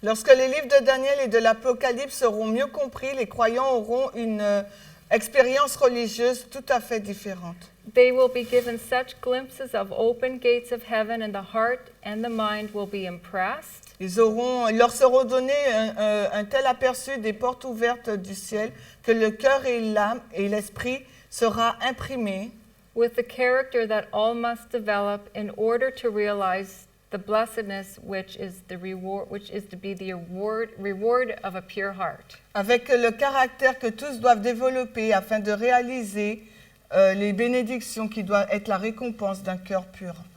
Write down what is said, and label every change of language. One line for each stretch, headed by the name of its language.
French: Lorsque les livres de Daniel et de l'Apocalypse seront mieux compris, les croyants auront une expérience religieuse tout à fait différente.
English: They will be given such glimpses of open gates of heaven, and the heart and the mind will be impressed.
French: Ils leur seront donnés un tel aperçu des portes ouvertes du ciel que le cœur et l'âme et l'esprit sera imprimé
English: with the character that all must develop in order to realize the blessedness which is to be the reward of a pure heart.
French: Avec le caractère que tous doivent développer afin de réaliser les bénédictions qui doivent être la récompense d'un cœur pur.